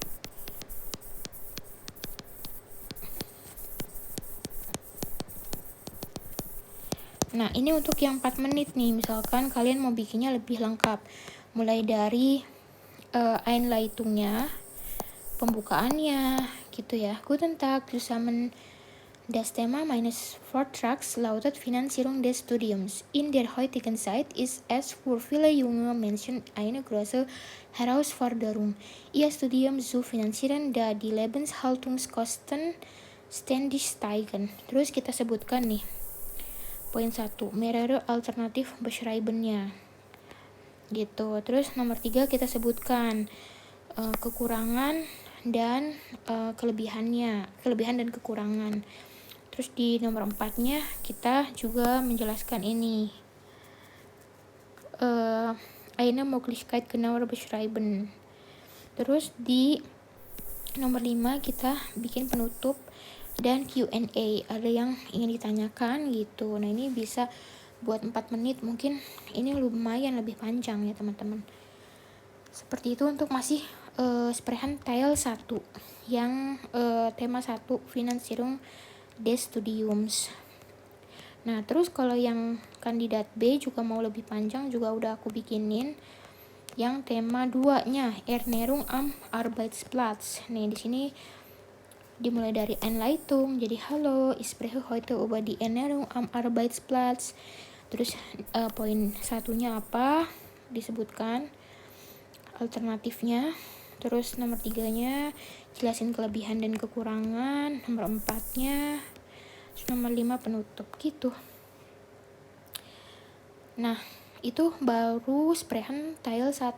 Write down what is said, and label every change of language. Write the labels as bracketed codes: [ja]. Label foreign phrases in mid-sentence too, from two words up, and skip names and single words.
[id] Nah ini untuk yang 4 menit nih, misalkan kalian mau bikinnya lebih lengkap, mulai dari Einleitungnya, pembukaannya gitu ya. [de] Guten Tag zusammen. Das Thema meines Vortrags lautet Finanzierung des Studiums. In der heutigen Zeit ist es für viele junge Menschen eine große Herausforderung, ihr Studium zu finanzieren, da die Lebenshaltungskosten ständig steigen. [id] Terus kita sebutkan nih poin 1, [de] mehrere alternatif beschreibennya [id] gitu. Terus nomor 3 kita sebutkan kekurangan dan kelebihan dan kekurangan. Terus di nomor 4-nya kita juga menjelaskan ini [de] eine Möglichkeit genauer beschreiben. [id] Terus di nomor 5 kita bikin penutup dan Q&A, ada yang ingin ditanyakan gitu. Nah ini bisa buat 4 menit, mungkin ini lumayan lebih panjang ya teman-teman. Seperti itu untuk masih [de] Sprechen Teil 1 [id] yang tema 1 [de] Finanzierung des Studiums. [id] Nah terus kalau yang kandidat B juga mau lebih panjang, juga udah aku bikinin yang tema 2-nya [de] Ernährung am Arbeitsplatz. [id] Nih di sini dimulai dari Einleitung, jadi halo, [de] ich spreche heute über die Ernährung am Arbeitsplatz. [id] Terus poin 1-nya apa disebutkan, alternatifnya. Terus nomor 3-nya jelasin kelebihan dan kekurangan. Nomor 4-nya, terus nomor 5 penutup gitu. Nah itu baru [de] Sprechen Teil 1.